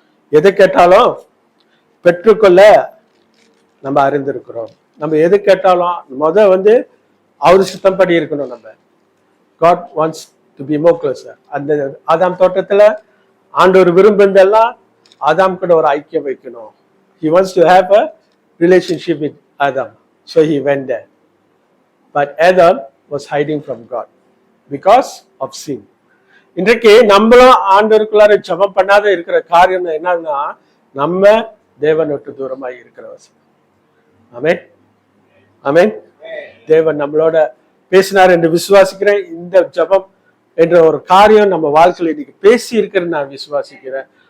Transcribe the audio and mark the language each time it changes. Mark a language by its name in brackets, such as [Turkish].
[Tamil] எதை கேட்டாலும் பெற்றுக்கொள்ள நம்ம அறிந்திருக்கிறோம். நம்ம எது கேட்டாலும் அவரு சித்தம் படி இருக்கணும். நம்ம [English] God wants to be more closer. [Tamil] அந்த ஆதாம் தோட்டத்துல ஆண்டவர் விரும்புறதெல்லாம் ஆதாம் கூட ஒரு ஐக்கியம் வைக்கணும். [English] He wants to have a relationship with Adam, so he went there. But Adam was hiding from God because of sin. [Tamil] இன்றைக்கு நம்மளும் ஆண்டவருக்குள்ளார ஜெபம் பண்ணாத இருக்கிற காரியம் என்னன்னா, நம்ம தேவன் விட்டு தூரமாய் இருக்கிற வசனம். ஆமென், ஆமென். தேவன் நம்மளோட பேசினார் என்று விசுவாசிக்கிறேன். இந்த ஜெபம் என்ற ஒரு காரியம் நம்ம வாழ்க்கையில இன்னைக்கு பேசி இருக்கிறேன்னு நான் விசுவாசிக்கிறேன்.